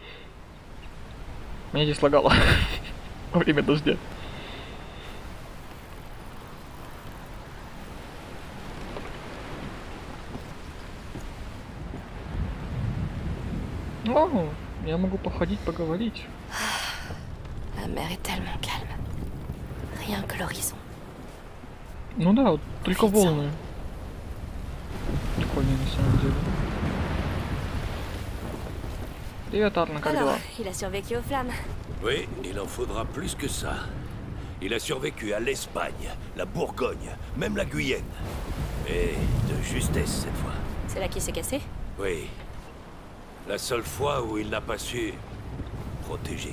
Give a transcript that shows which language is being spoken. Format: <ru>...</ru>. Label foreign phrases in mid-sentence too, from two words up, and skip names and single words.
<ru>Меня здесь лагало во время дождя. О, я могу походить, поговорить.</ru> <fr>La mer est tellement calme. Rien que l'horizon.</fr> <ru>Ну да, вот только волны. Прикольно на самом деле. Привет, Арна, как дела?</ru> <fr>Il a survécu aux flammes. Oui, il en faudra plus que ça. Il a survécu à l'Espagne, la Bourgogne, même la Guyenne. Et de justesse cette fois. C'est là qu'il s'est cassé? Oui. La seule fois où il n'a pas su protéger.</fr>